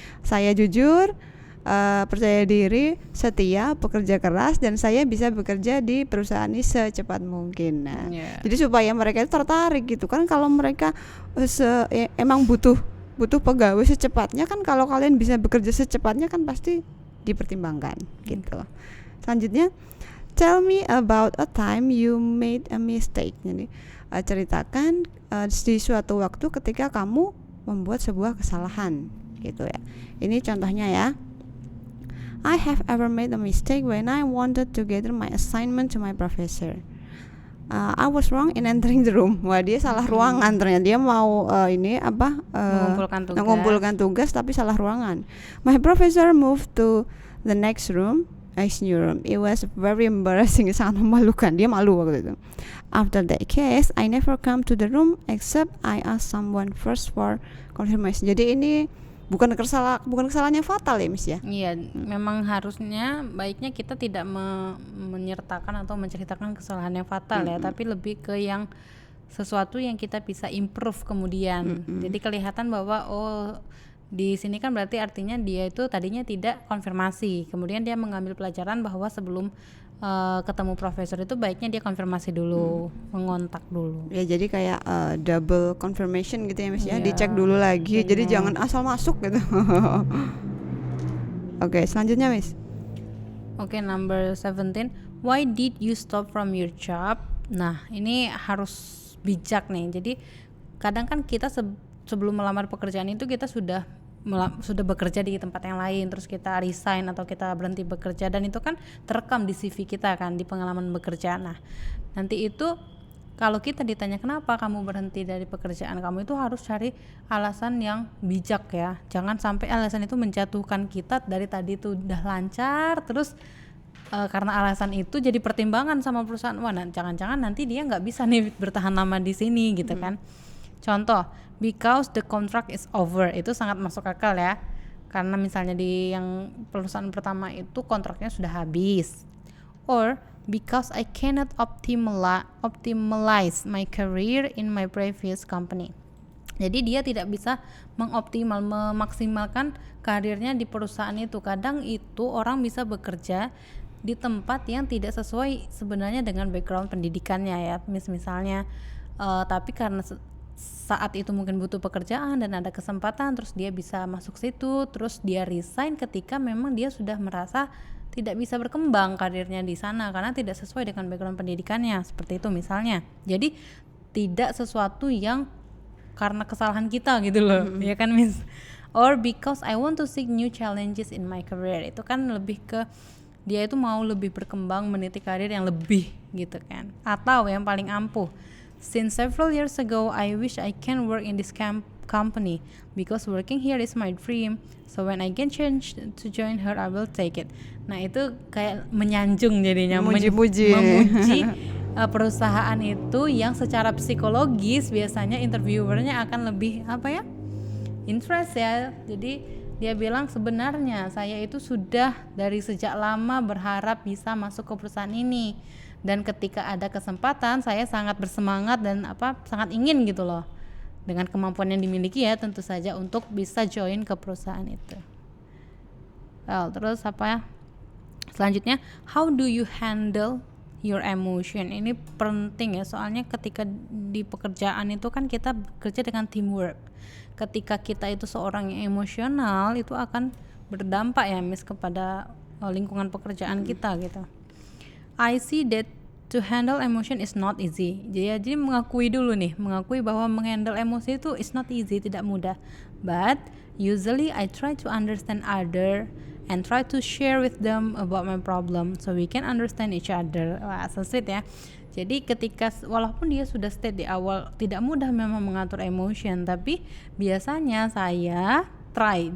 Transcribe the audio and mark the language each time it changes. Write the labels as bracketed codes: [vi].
[id] Saya jujur, percaya diri, setia, pekerja keras, dan saya bisa bekerja di perusahaan ini secepat mungkin. Nah, jadi supaya mereka itu tertarik gitu kan. Kalau mereka emang butuh pegawai secepatnya kan, kalau kalian bisa bekerja secepatnya kan pasti dipertimbangkan gitu. Selanjutnya, [en] tell me about a time you made a mistake. [id] Jadi ceritakan di suatu waktu ketika kamu membuat sebuah kesalahan gitu ya. Ini contohnya ya. [en] I have ever made a mistake when I wanted to gather my assignment to my professor. I was wrong in entering the room. [id] Wah, dia salah ruangan ternyata. Dia mau mengumpulkan tugas tapi salah ruangan. [en] My professor moved to the next room, new room. It was very embarrassing, [id] sangat memalukan. Dia malu waktu itu. [en] After that case, I never come to the room except I ask someone first for confirmation. [id] Jadi ini bukan kesalahannya fatal ya Miss ya. Iya, memang harusnya baiknya kita tidak menyertakan atau menceritakan kesalahan yang fatal ya, tapi lebih ke yang sesuatu yang kita bisa improve kemudian. Jadi kelihatan bahwa di sini kan berarti artinya dia itu tadinya tidak konfirmasi, kemudian dia mengambil pelajaran bahwa sebelum ketemu profesor itu baiknya dia konfirmasi dulu, mengontak dulu. Ya, jadi kayak [en] double confirmation [id] gitu ya Miss ya, dicek dulu lagi. Jadi jangan asal masuk gitu. Oke, selanjutnya Miss. [en] Oke, number 17. Why did you stop from your job? [id] Nah, ini harus bijak nih. Jadi kadang kan kita sebelum melamar pekerjaan itu kita sudah bekerja di tempat yang lain, terus kita resign atau kita berhenti bekerja, dan itu kan terekam di CV kita kan, di pengalaman bekerja. Nah, nanti itu kalau kita ditanya kenapa kamu berhenti dari pekerjaan kamu, itu harus cari alasan yang bijak ya. Jangan sampai alasan itu menjatuhkan kita dari tadi itu udah lancar, terus karena alasan itu jadi pertimbangan sama perusahaan. Wah, jangan-jangan nanti dia nggak bisa nih bertahan lama di sini gitu kan. Contoh, [en] because the contract is over, [id] itu sangat masuk akal ya. Karena misalnya di yang perusahaan pertama itu kontraknya sudah habis. [en] Or because I cannot optimize my career in my previous company. [id] Jadi dia tidak bisa memaksimalkan karirnya di perusahaan itu. Kadang itu orang bisa bekerja di tempat yang tidak sesuai sebenarnya dengan background pendidikannya ya. Misalnya tapi karena saat itu mungkin butuh pekerjaan dan ada kesempatan, terus dia bisa masuk situ, terus dia resign ketika memang dia sudah merasa tidak bisa berkembang karirnya di sana karena tidak sesuai dengan background pendidikannya, seperti itu misalnya. Jadi tidak sesuatu yang karena kesalahan kita gitu loh, ya kan Miss? [en] Or because I want to seek new challenges in my career, [id] itu kan lebih ke dia itu mau lebih berkembang, meniti karir yang lebih gitu kan. Atau yang paling ampuh, [en] since several years ago I wish I can work in this company because working here is my dream, so when I get chance to join her I will take it. [id] Nah itu kayak menyanjung jadinya, memuji perusahaan itu yang secara psikologis biasanya interviewernya akan lebih interest ya. Jadi dia bilang sebenarnya saya itu sudah dari sejak lama berharap bisa masuk ke perusahaan ini, dan ketika ada kesempatan saya sangat bersemangat dan sangat ingin gitu loh, dengan kemampuan yang dimiliki ya tentu saja, untuk bisa join ke perusahaan itu. Terus selanjutnya, [en] how do you handle your emotion? [id] Ini penting ya, soalnya ketika di pekerjaan itu kan kita bekerja dengan teamwork. Ketika kita itu seorang yang emosional, itu akan berdampak ya Miss kepada lingkungan pekerjaan kita gitu. [en] I see that to handle emotion is not easy. [id] Jadi mengakui bahwa menghandle emosi itu [en] is not easy, [id] tidak mudah. [en] But usually I try to understand other and try to share with them about my problem so we can understand each other. [id] Wah, [en] so sweet [id] ya. Jadi ketika walaupun dia sudah state di awal tidak mudah memang mengatur emotion, tapi biasanya saya try.